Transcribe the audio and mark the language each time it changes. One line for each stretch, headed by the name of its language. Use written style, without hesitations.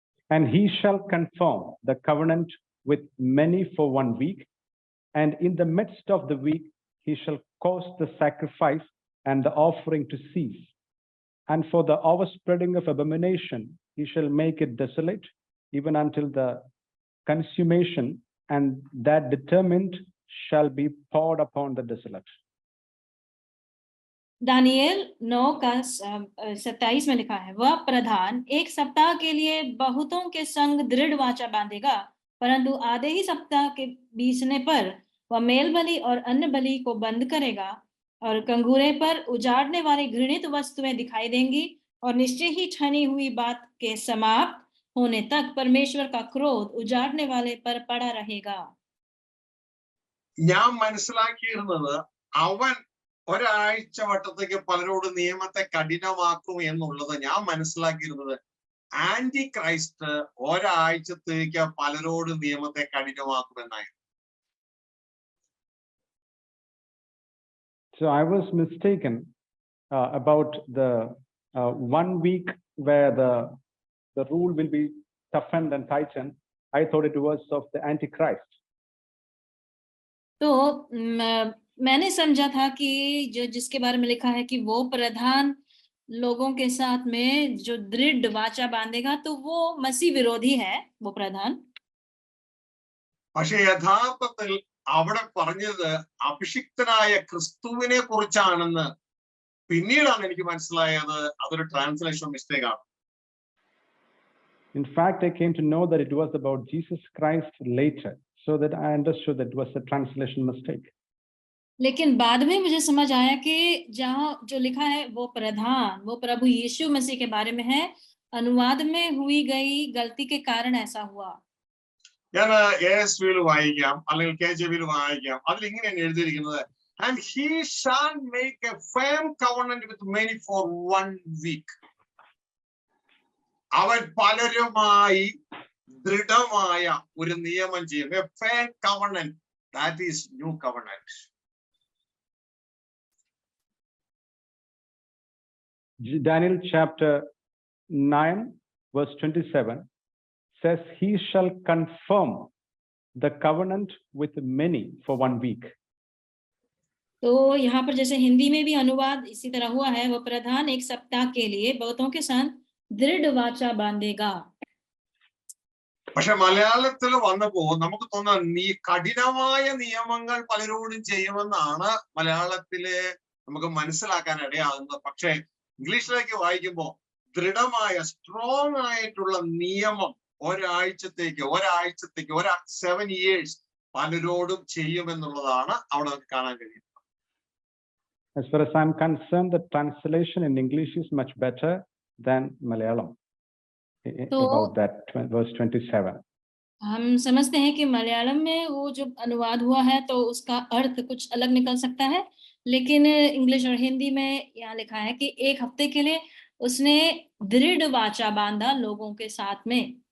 English: And he shall confirm the covenant with many for 1 week, and in the midst of the week he shall cause the sacrifice and the offering to cease, and for the overspreading of abomination he shall make it desolate even until the consummation, and that determined shall be poured upon the desolate.
Hindi: Daniel 9 का 27 में लिखा है, वह प्रधान 1 सप्ताह के लिए बहुतों के संग दृढ़ वाचा बांधेगा, परंतु आधे ही सप्ताह के बीतने पर वह मेल बलि और अन्न बलि को बंद करेगा, और कंगूरे पर उजाड़ने वाली घृणित वस्तुएं दिखाई देंगी, और निश्चय ही ठनी हुई बात के समाप्त होने तक परमेश्वर का क्रोध उजाड़ने वाले पर पड़ा रहेगा.
Malayalam: ഞാൻ മനസ്സിലാക്കിയിരുന്നത് അവൻ ഒരാഴ്ച വട്ടത്തേക്ക് പലരോട് നിയമത്തെ കഠിനമാക്കും എന്നുള്ളത് ഞാൻ മനസ്സിലാക്കിയിരുന്നത് ആന്റി ക്രൈസ്റ്റ് ഒരാഴ്ചത്തേക്ക് പലരോട് നിയമത്തെ കഠിനമാക്കുമെന്നായിരുന്നു.
English: So I was mistaken about the 1 week where the rule will be toughened and tightened. I thought it was of the Antichrist.
Hindi: तो मैंने समझा था कि जो जिसके बारे में लिखा है कि वो प्रधान लोगों के साथ में जो दृढ़ वाचा बांधेगा, तो वो मसीह विरोधी है वो प्रधान.
Malayalam: പക്ഷെ യഥാർത്ഥത്തിൽ അവിടെ പറഞ്ഞത് അഭിഷിക്തനായ ക്രിസ്തുവിനെ കുറിച്ചാണെന്ന് പിന്നീടാണ് എനിക്ക് മനസ്സിലായത് അതൊരു
English: translation mistake
Malayalam: ആണ്.
English: In fact, I came to know that it was about Jesus Christ later, so that I understood that it was a translation mistake.
Hindi: लेकिन बाद में मुझे समझ आया कि जहाँ जो लिखा है वो प्रधान, वो प्रभु यीशु मसीह के बारे में है. अनुवाद में हुई गई गलती के कारण ऐसा हुआ.
Malayalam: ഞാൻ ASVയിൽ വായിക്കാം, അല്ലെങ്കിൽ KJVയിൽ വായിക്കാം. അതിൽ ഇങ്ങനെയാണ് എഴുതിയിരിക്കുന്നത്,
English: and he shall make a firm covenant with many for 1 week.
Malayalam: അവൻ പലരുമായി ദൃഢമായ ഒരു നിയമം ചെയ്യും.
English: A firm covenant, that is new covenant. Daniel chapter 9 verse 27 says he shall confirm the covenant with many for 1 week.
Hindi: तो यहाँ पर जैसे हिंदी में भी अनुवाद इसी तरह हुआ है, वो प्रधान एक सप्ताह के लिए बहुतों के साथ दृढ़ वाचा बांधेगा.
Malayalam: പക്ഷെ മലയാളത്തിൽ വന്നപ്പോ നമുക്ക് തോന്നുന്ന കഠിനമായ നിയമങ്ങൾ പലരോടും ചെയ്യുമെന്നാണ് മലയാളത്തില് നമുക്ക് മനസ്സിലാക്കാൻ ഇടയാകുന്നത്. പക്ഷെ ഇംഗ്ലീഷിലേക്ക് വായിക്കുമ്പോ ദൃഢമായ സ്ട്രോങ് ആയിട്ടുള്ള നിയമം ഒരാഴ്ചത്തേക്ക്
English: 7 years
Malayalam: പലരോടും ചെയ്യുമെന്നുള്ളതാണ് അവിടെ നമുക്ക് കാണാൻ കഴിയുന്നത്.
English: As far as I'm concerned, the translation in English is much better than Malayalam. About that verse 27.
Hindi: हम समझते हैं कि मलयालम में वो जो अनुवाद हुआ है तो उसका अर्थ कुछ अलग निकल सकता है, लेकिन इंग्लिश और हिंदी में यहाँ लिखा है कि 1 हफ्ते के लिए उसने दृढ़ वाचा बांधा लोगों के साथ में.